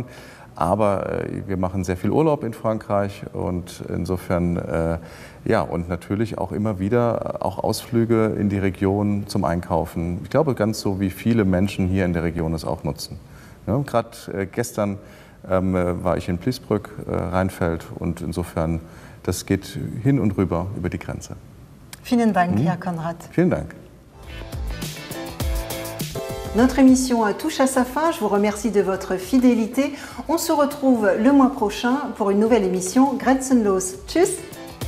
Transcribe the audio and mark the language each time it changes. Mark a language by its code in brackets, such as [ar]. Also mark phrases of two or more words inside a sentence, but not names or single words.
[de] Aber wir machen sehr viel Urlaub in Frankreich und insofern, ja, und natürlich auch immer wieder auch Ausflüge in die Region zum Einkaufen. Ich glaube, ganz so wie viele Menschen hier in der Region es auch nutzen. Ja, gerade gestern war ich in Pliesbrück, Rheinfeld und insofern, das geht hin und rüber über die Grenze. Vielen Dank, Herr Konrad. Vielen Dank. [fr] Notre émission touche à sa fin. Je vous remercie de votre fidélité. On se retrouve le mois prochain pour une nouvelle émission Grenzenlos. [de] Tschüss!